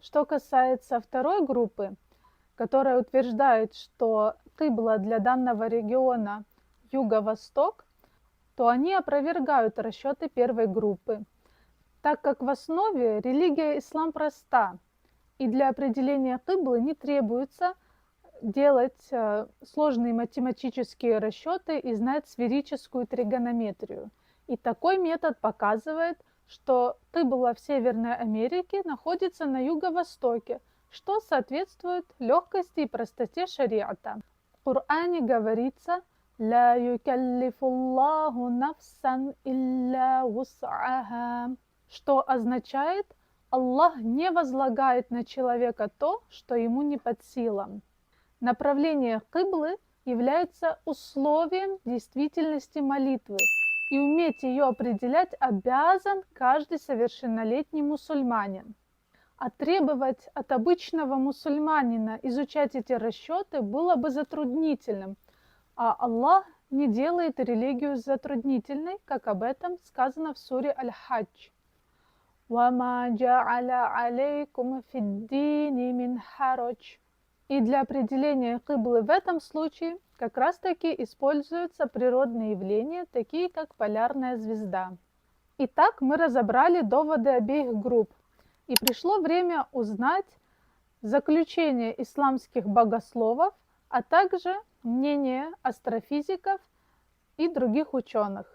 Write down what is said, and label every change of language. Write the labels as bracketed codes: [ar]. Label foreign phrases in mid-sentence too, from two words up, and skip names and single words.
[ru] Что касается второй группы, которая утверждает, что кибла для данного региона юго-восток, то они опровергают расчеты первой группы, так как в основе религия ислам проста, и для определения киблы не требуется делать сложные математические расчеты и знать сферическую тригонометрию. И такой метод показывает, что кибла в Северной Америке находится на юго-востоке, что соответствует легкости и простоте шариата. В Коране говорится [ar] «لا يكلف الله نفسا إلا وسعها», [ru] что означает «Аллах не возлагает на человека то, что ему не под силам». Направление киблы является условием действительности молитвы, и уметь ее определять обязан каждый совершеннолетний мусульманин. А требовать от обычного мусульманина изучать эти расчеты было бы затруднительным, а Аллах не делает религию затруднительной, как об этом сказано в суре Аль-Хадж. [ar] «وما جعل عليكم في الدين من حرج». [ru] И для определения киблы в этом случае как раз-таки используются природные явления, такие как полярная звезда. Итак, мы разобрали доводы обеих групп, и пришло время узнать заключение исламских богословов, а также мнение астрофизиков и других ученых.